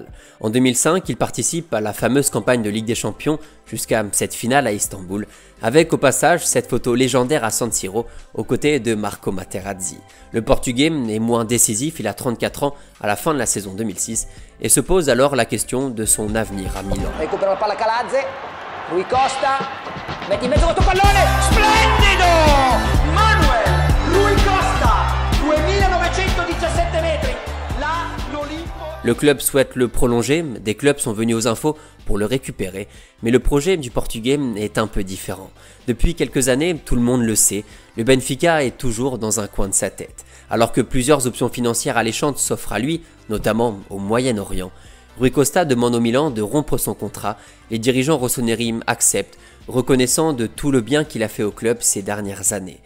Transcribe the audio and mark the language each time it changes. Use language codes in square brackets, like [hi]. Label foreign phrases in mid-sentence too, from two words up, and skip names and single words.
[fr] En 2005, il participe à la fameuse campagne de Ligue des Champions jusqu'à cette finale à Istanbul, avec au passage cette photo légendaire à San Siro aux côtés de Marco Materazzi. Le Portugais est moins décisif, il a 34 ans à la fin de la saison 2006 et se pose alors la question de son avenir à Milan. [it] Recupera la palla Calazze, Rui Costa, mette in mezzo questo pallone, splendido! Manuel Rui Costa, 2917 metri, là l'Olimpo. [fr] Le club souhaite le prolonger, des clubs sont venus aux infos pour le récupérer, mais le projet du Portugais est un peu différent. Depuis quelques années, tout le monde le sait, le Benfica est toujours dans un coin de sa tête. Alors que plusieurs options financières alléchantes s'offrent à lui, notamment au Moyen-Orient, Rui Costa demande au Milan de rompre son contrat, les dirigeants rossoneri acceptent, reconnaissant de tout le bien qu'il a fait au club ces dernières années.